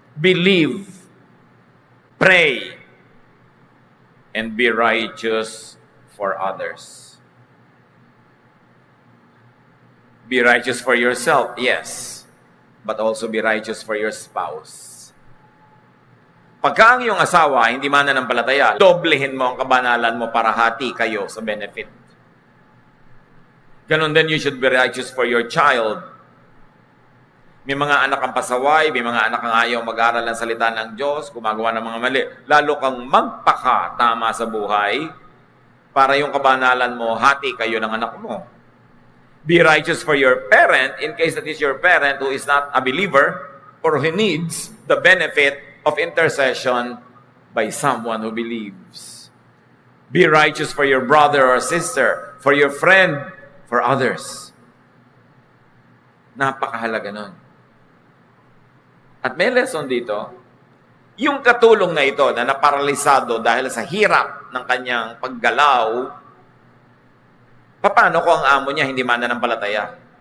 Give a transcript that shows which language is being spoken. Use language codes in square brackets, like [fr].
[en] believe, pray, and be righteous for others. Be righteous for yourself, yes, but also be righteous for your spouse. [tl] Pagka ang iyong asawa hindi mananampalataya, doblehin mo ang kabanalan mo para hati kayo sa benefit. Ganon din, [en] you should be righteous for your child. [tl] May mga anak ang pasaway, may mga anak ang ayaw mag-aral ng salita ng Diyos, gumagawa ng mga mali. Lalo kang magpaka-tama sa buhay para yung kabanalan mo, hati kayo ng anak mo. [en] Be righteous for your parent in case that is your parent who is not a believer or who needs the benefit of intercession by someone who believes. Be righteous for your brother or sister, for your friend, for others. [tl] Napakahalaga nun. At may lesson dito, yung katulong na ito na naparalisado dahil sa hirap ng kanyang paggalaw, paano kung ang amo niya hindi mananampalataya?